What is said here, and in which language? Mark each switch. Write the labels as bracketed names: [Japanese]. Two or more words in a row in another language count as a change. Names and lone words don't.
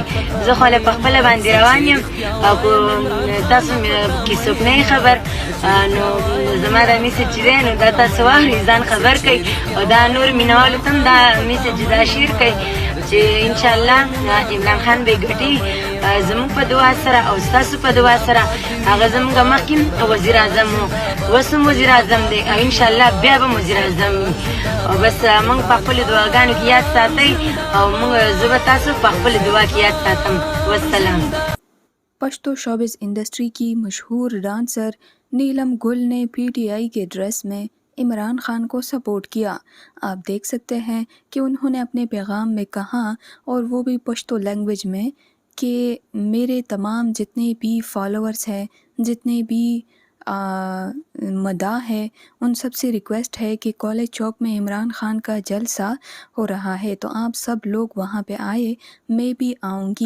[Pashto] زه خو له پخپله باندې روان یم او تاسو کې څوک نه خبر، نو زما دا میسج چې دی نو دا تاسو واورئ، ځان خبر کړئ او دا نور مینوالو ته هم دا میسج دا شیر کړئ چې انشاءالله عمران خان به ګټي زموږ په دعا سره او ستاسو په دعا سره. هغه زموږ مخکې وزیر اعظم و، اوس هم وزیر اعظم دی او انشاءالله بیا به وزیر اعظم وي. او بس موږ په خپلو دعاګانو کې یاد ساتئ او موږ زه به تاسو په خپله دعا کې یاد ساتم. والسلام. [Hindi] पश्तो [English] showbiz industry [Hindi] की मशहूर डांसर नीलम गुल ने पीटीआई के ड्रेस में इमरान खान को सपोर्ट किया। आप देख सकते हैं कि उन्होंने अपने पैगाम में कहा, और वो भी पश्तो लैंग्वेज में, कि मेरे तमाम जितने भी फॉलोअर्स हैं, जितने भी मदाह है, उन सब से रिक्वेस्ट है कि कॉलेज चौक में इमरान खान का जलसा हो रहा है, तो आप सब लोग वहाँ पे आए, मैं भी आऊँगी।